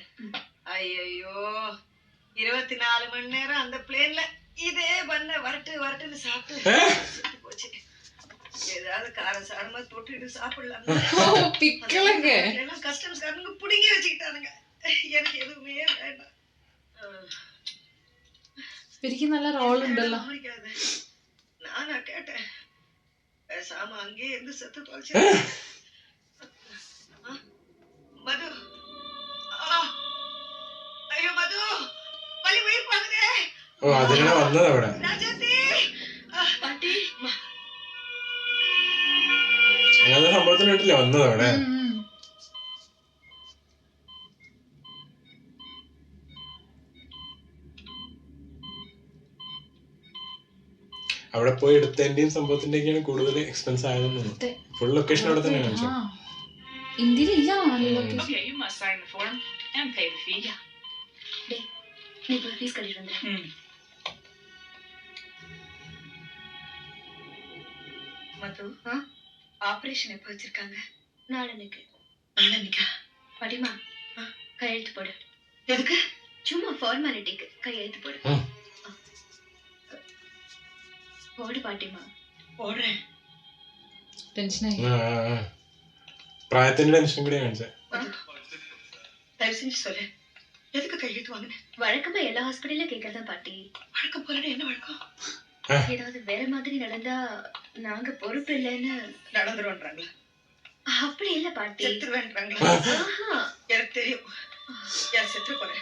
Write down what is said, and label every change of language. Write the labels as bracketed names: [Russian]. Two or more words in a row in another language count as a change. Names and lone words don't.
[Tamil] ஐயோ 24 மணி நேரம் அந்த பிளேன்ல இதே பண்ண வரட்டுன்னு சாப்பிட்டு போச்சு. ஏதாவது காரசாரமா தொட்டுட்டு சாப்பிடலாம். பிக்கலங்க. எல்லாம் கஸ்டம்ஸ் காரங்க புடிங்கி வச்சுக்கிட்டானுங்க. எனக்கு எதுவுமே வேண்டாம். [Malayalam] എനിക്ക് നല്ല റോൾ ഉണ്ടല്ലോ. [Tamil] நானா கேட்டேன். பேசாம அங்கேயே இருந்து செத்து தொலைச்சு. மது ஐயோ மது வலி உயிர் பாக்குதே. [Malayalam] ഓ അതിനാണ് വന്നത് അവിടെ. ராஜாத்தி பாட்டி അങ്ങനത്തെ സംഭവത്തിനായിട്ടില്ലേ വന്നത് അവിടെ. അവിടെ പോയി എടുത്തതിന്റെയും സംഭവത്തിന്റെയൊക്കെയാണ് കൂടുതൽ എക്സ്പെൻസ് ആയതെന്ന് തോന്നുന്നു. [English] full location [Malayalam] അവിടെ തന്നെ കാണിച്ചു. ഇന്ത്യയിലില്ല. [English] Okay, you must sign the form and pay the fee. [Tamil] நீ போய் ஃபீஸ் கட்டிட்டு வந்துரு. மது ஆபரேஷன் எப்ப வச்சிருக்காங்க? நாளன்னைக்கு. நாளன்னைக்கா? பாட்டிமா கையெழுத்து போடு. எதுக்கு? சும்மா ஃபார்மாலிட்டிக்கு கையெழுத்து போடு. போடு பாட்டிமா. போடுறேன். [Malayalam] ടെൻഷനായി. പ്രായത്തിന്റെ ടെൻഷൻ കൂടി കാണിച്ചേ. [Tamil] தயவு செஞ்சு சொல்லு, எதுக்கு கையெழுத்து வாங்கினேன்? வழக்கமா எல்லா ஹாஸ்பிட்டல்ல கேட்கறதான் பாட்டி. வழக்கம் போலன்னு என்ன வழக்கம்? ஏதாவது வேற மாதிரி நடந்தா நாங்க பொறுப்பு இல்லைன்னு நடந்துருவான்றாங்களா? அப்படி இல்ல பாட்டி. செத்துருவேன்றாங்களா? எனக்கு தெரியும். யார் செத்து போறேன்.